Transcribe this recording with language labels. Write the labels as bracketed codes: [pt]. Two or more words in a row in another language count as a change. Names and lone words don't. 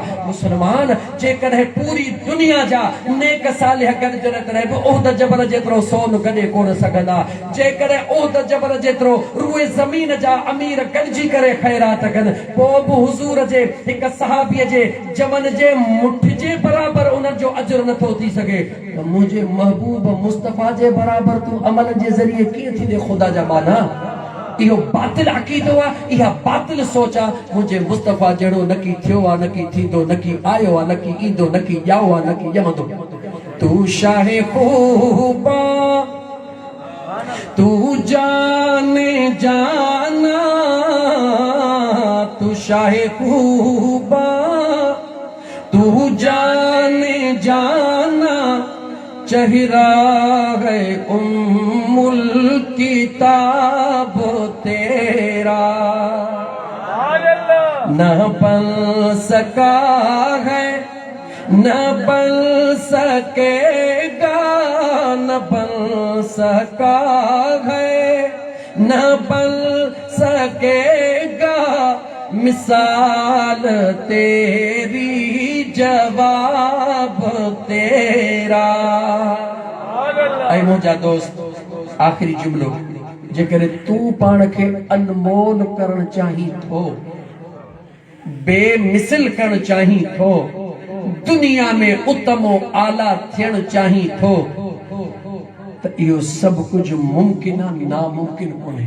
[sd] मुसलमान जेकॾहिं पूरी दुनिया जा नेक सालिह गॾिजण करे बि उहुद जबल जेतिरो सोन गॾे कोन सघंदा, जेकॾहिं उहुद जबल जेतिरो रूए ज़मीन जा अमीर गॾिजी करे खैरात कनि, पोइ बि हुज़ूर जे हिक सहाबीअ जे जवन जे मुठ जे बराबर उन्हनि जो अजर नथो थी सघे त मुंहिंजे महबूब मुस्तफा जे बराबर तूं अमल जे ज़रिए कीअं थींदे ख़ुदा जा माना। इहो बातिल अक़ीदो आहे, इहा बातिल सोच आहे। मुंहिंजे मुस्तफा जहिड़ो न की थियो आहे, न की थींदो, न की आयो आहे, न की ईंदो, न की ॼाओ आहे, न की ॼमंदो। [ur] تو شاہِ خوباں تو جانِ جاناں، تو شاہِ خوباں تو جانِ جاناں، چہرہ ہے امّ الکتاب تیرا, نہ بن سکا ہے نہ بن سکے گا، نہ بن سکا ہے نہ بن سکے گا، مثال تیری جواب تیرا. [sd] ऐं मुंहिंजा दोस्त आखिरी जुमलो, जेकॾहिं तूं पाण खे अनमोल करण चाहीं थो, बेमिसल करण चाहीं थो, दुनिया में उत्तमो आला थियण चाहीं थो त इहो सभु कुझु मुमकिन आहे, नामुमकिन कोन्हे।